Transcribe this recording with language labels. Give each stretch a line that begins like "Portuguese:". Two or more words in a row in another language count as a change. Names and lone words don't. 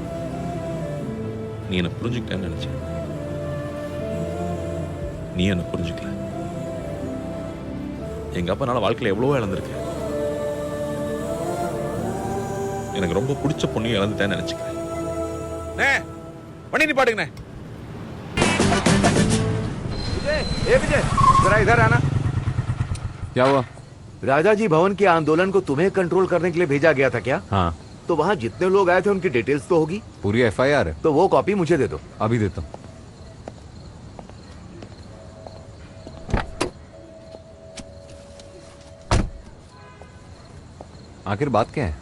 Tamil: நீ என்னை புரிஞ்சுக்கிட்டேன்னு நினச்சேன். நீ என்னை புரிஞ்சுக்கல. எங்கள் அப்பனால வாழ்க்கையில் எவ்வளவோ இழந்திருக்கேன். எனக்கு ரொம்ப பிடிச்ச பொண்ணையும் இழந்துட்டேன்னு நினச்சிக்கிறேன். வண்டி நிப்பாட்டுங்கண்ணே.
Hindi: ए विजय, जरा इधर आना। क्या हुआ? राजा जी भवन के आंदोलन को तुम्हें कंट्रोल करने के लिए भेजा गया था क्या? हाँ। तो वहाँ जितने लोग आए थे उनकी डिटेल्स तो होगी? पूरी FIR है। तो वो कॉपी मुझे दे दो। अभी देता हूँ। आखिर बात क्या है?